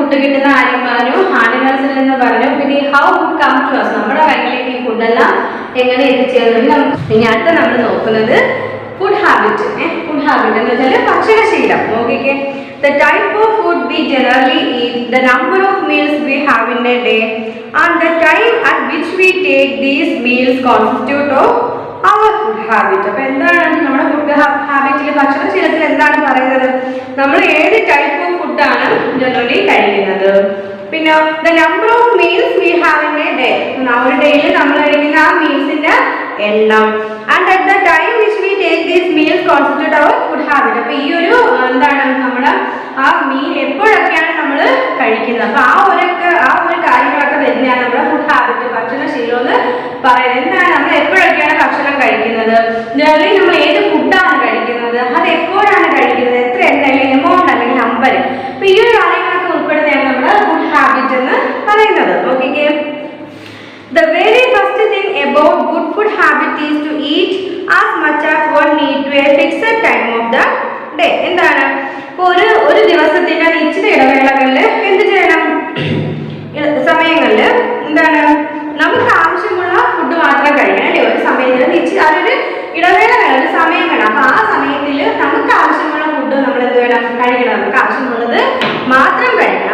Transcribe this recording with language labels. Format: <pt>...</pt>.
<ml>Food കിട്ടുന്ന ആനിമൽസിൽ നിന്ന് പറഞ്ഞു. പിന്നെ how food come to us, നമ്മുടെ കയ്യിലേക്ക് ഈ ഫുഡെല്ലാം എങ്ങനെ എത്തിച്ചേർന്നു. ഇനി അടുത്ത നമ്മൾ നോക്കുന്നത് ഫുഡ് ഹാബിറ്റ്. ഫുഡ് ഹാബിറ്റ് എന്ന് വെച്ചാൽ ഭക്ഷണശീലം. നോക്കിക്കേ,</ml> <en>the type of food we generally eat, the number of meals we have in a day, and the time at which we take these meals constitute of our food habit.</en> <ml>അപ്പോൾ എന്താണ് നമ്മുടെ food ഹാബിറ്റിൽ, ഭക്ഷണശീലത്തിൽ എന്താണ് പറയുന്നത്? നമ്മൾ ഏത് type of ഫുഡാണ് generally കഴിക്കുന്നത്. പിന്നെ</ml> <en>the number of meals we have in a day,</en> <ml>ഒരു ഡേയിൽ നമ്മൾ കഴിക്കുന്ന ആ മീൽസിന്റെ എണ്ണം,</ml> <en>and at the time which we take these meals constitute our food habit.</en> <ml>അപ്പോൾ ഈ ഒരു എന്താണ് നമ്മുടെ ആ മീൽ എപ്പോഴൊക്കെയാണ് നമ്മൾ കഴിക്കുന്നത്, അപ്പോൾ ആ ഒരു കാര്യങ്ങളൊക്കെ വരുന്നതാണ് നമ്മുടെ ഫുഡ് ഹാബിറ്റ്, ഭക്ഷണശീലം എന്ന് പറയുന്നത്. എന്താണ് നമ്മൾ എപ്പോഴൊക്കെയാണ് ഭക്ഷണം കഴിക്കുന്നത്, ജനറലി നമ്മൾ ഏത് ഫുഡാണ് കഴിക്കുന്നത്, അത് എപ്പോഴാണ് കഴിക്കുന്നത്, എത്ര അല്ലെങ്കിൽ എമൗണ്ട് അല്ലെങ്കിൽ നമ്പർ, അപ്പോൾ ഈ ഒരു കാര്യങ്ങളൊക്കെ ഉൾപ്പെടുന്നതാണ് നമ്മുടെ ഫുഡ് ഹാബിറ്റ് എന്ന് പറയുന്നത്. നോക്കിക്കേ,</ml> <en>the very first thing about good food habit is to eat as much as one need to a fixed time of the day.</en> <ml>എന്താണ് ഒരു ദിവസത്തിന്റെ നിശ്ചിത ഇടവേളകളിൽ എന്ത് ചെയ്യണം, സമയങ്ങളിൽ എന്താണ് നമുക്ക് ആവശ്യമുള്ള ഫുഡ് മാത്രം കഴിക്കണം അല്ലേ. ഒരു സമയത്തിന് അതൊരു ഇടവേള വേണം, ഒരു സമയം വേണം. അപ്പൊ ആ സമയത്തിൽ നമുക്ക് ആവശ്യമുള്ള ഫുഡ് നമ്മൾ എന്ത് വേണം കഴിക്കണം, നമുക്ക് ആവശ്യമുള്ളത് മാത്രം കഴിക്കണം.</ml>